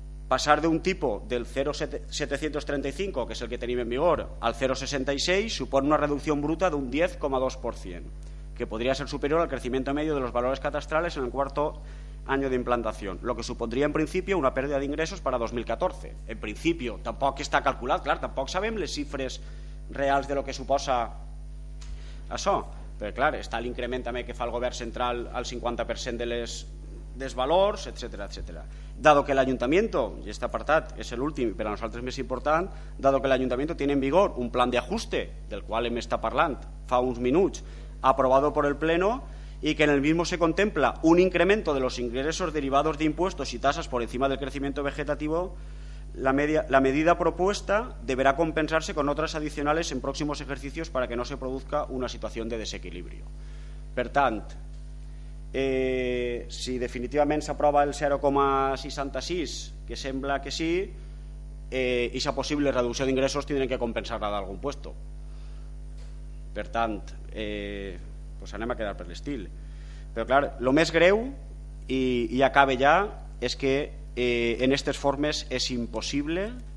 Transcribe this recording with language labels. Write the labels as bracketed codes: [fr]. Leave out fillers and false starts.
[ca] passar d'un tipus del 0,735, que és el que tenim en vigor, [es] al 0,66 supone una reducción bruta de un 10,2%, que podría ser superior al crecimiento medio de los valores catastrales en el cuarto año de implantación, lo que supondría en principio una pérdida de ingresos para 2014. En principio, [ca] tampoc està calculat, clar, tampoc sabem les xifres reals de lo que suposa això, però clar, està l'increment també que fa el govern central al 50% dels valors, etc. [es] Dado que el ayuntamiento, y [ca] este apartat és l'últim i per a nosaltres més important, [es] dado que el ayuntamiento tiene en vigor un plan de ajuste, [ca] del qual hem estat parlant fa uns minuts, [es] aprobado por el Pleno, y que en el mismo se contempla un incremento de los ingresos derivados de impuestos y tasas por encima del crecimiento vegetativo, la medida propuesta deberá compensarse con otras adicionales en próximos ejercicios para que no se produzca una situación de desequilibrio. [ca] Per tant, si definitivament s'aprova el 0,66, que sembla que sí, i aquesta possible reducció d'ingressos tindrem que compensar-la d'algun puesto. Per tant, anem a quedar per l'estil. Però clar, el més greu, i acabe ja, és que en aquestes formes és impossible.